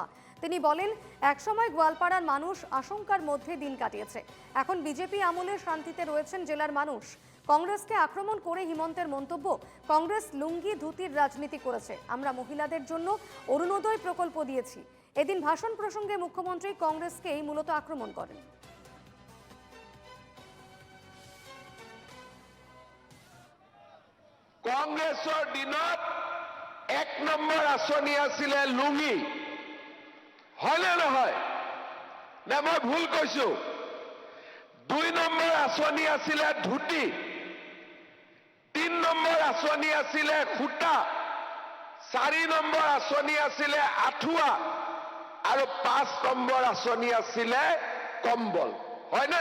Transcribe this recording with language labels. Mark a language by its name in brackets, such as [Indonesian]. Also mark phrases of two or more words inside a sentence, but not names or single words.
[Bangla] তিনি বলেন, একসময় গোয়ালপাড়ার মানুষ আশঙ্কার মধ্যে দিন কাটিয়েছে। এখন বিজেপি আমলে শান্তিতে রয়েছেন জেলার মানুষ। কংগ্রেসকে আক্রমণ করে হিমন্তের মন্তব্য, কংগ্রেস লুঙ্গি ধুতির রাজনীতি করেছে। আমরা মহিলাদের জন্য অরুণোদয় প্রকল্প দিয়েছি। এদিন ভাষণ প্রসঙ্গে মুখ্যমন্ত্রী কংগ্রেসকেই মূলত আক্রমণ করেন। [Assamese] কংগ্রেছৰ দিনত এক নম্বৰ আঁচনি আছিলে লুঙি, হয়নে নহয়? নে মই ভুল কৈছো? 2 নম্বৰ আঁচনি আছিলে ধুতি, 3 নম্বৰ আঁচনি আছিলে সূতা, 4 নম্বৰ আঁচনি আছিলে আঁঠুৱা আৰু 5 নম্বৰ আঁচনি আছিলে কম্বল, হয়নে?